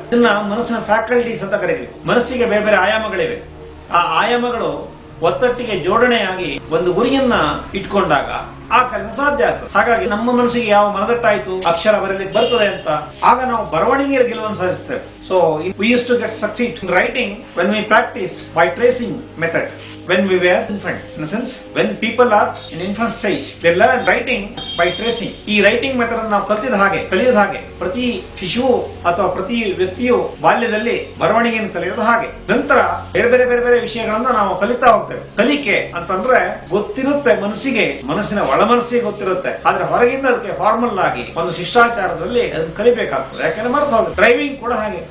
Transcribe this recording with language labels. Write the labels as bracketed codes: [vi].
[kn] ಇದನ್ನ ಮನಸ್ಸಿನ ಫ್ಯಾಕಲ್ಟೀಸ್ ಅಂತ ಕರೀತೀವಿ. ಮನಸ್ಸಿಗೆ ಬೇರೆ ಬೇರೆ ಆಯಾಮಗಳಿವೆ. ಆ ಆಯಾಮಗಳು ಒತ್ತಟ್ಟಿಗೆ ಜೋಡಣೆಯಾಗಿ ಒಂದು ಗುರಿಯನ್ನ ಇಟ್ಕೊಂಡಾಗ ಆ ಕೆಲಸ ಸಾಧ್ಯ ಆಗ್ತದೆ. ಹಾಗಾಗಿ ನಮ್ಮ ಮನಸ್ಸಿಗೆ ಯಾವ ಮನದಟ್ಟಾಯ್ತು, ಅಕ್ಷರ ಬರಲಿಕ್ಕೆ ಬರ್ತದೆ ಅಂತ, ಆಗ ನಾವು ಬರವಣಿಗೆಯಲ್ಲಿ ಗೆಲುವನ್ನು ಸಾಧಿಸ್ತೇವೆ. [en] So we used to get succeed in writing when we practice by tracing method when we were infant. In a sense, when people are in infant stage, they learn writing by tracing. [kn] ಈ writing method ಅನ್ನು ನಾವು ಕಲಿಯೋದು ಹಾಗೆ ಪ್ರತಿ ಶಿಶುವು ಅಥವಾ ಪ್ರತಿ ವ್ಯಕ್ತಿಯು ಬಾಲ್ಯದಲ್ಲಿ ಬರವಣಿಗೆಯನ್ನು ಕಲಿಯೋದು ಹಾಗೆ. ನಂತರ ಬೇರೆ ಬೇರೆ ಬೇರೆ ಬೇರೆ ವಿಷಯಗಳನ್ನ ನಾವು ಕಲಿತಾ ಹೋಗ್ತೇವೆ. ಕಲಿಕೆ ಅಂತಂದ್ರೆ ಗೊತ್ತಿರುತ್ತೆ ಮನಸ್ಸಿಗೆ, ಮನಸ್ಸಿನ ಒಳ ಮನಸ್ಸಿಗೆ ಗೊತ್ತಿರುತ್ತೆ. ಆದ್ರೆ ಹೊರಗಿಂದ ಅದಕ್ಕೆ ಫಾರ್ಮಲ್ ಆಗಿ ಒಂದು ಶಿಷ್ಟಾಚಾರದಲ್ಲಿ ಅದನ್ನು ಕಲಿಬೇಕಾಗ್ತದೆ. ಯಾಕಂದ್ರೆ ಮರೆತು ಹೋಗುತ್ತೆ. ಡ್ರೈವಿಂಗ್ ಕೂಡ ಹಾಗೆ.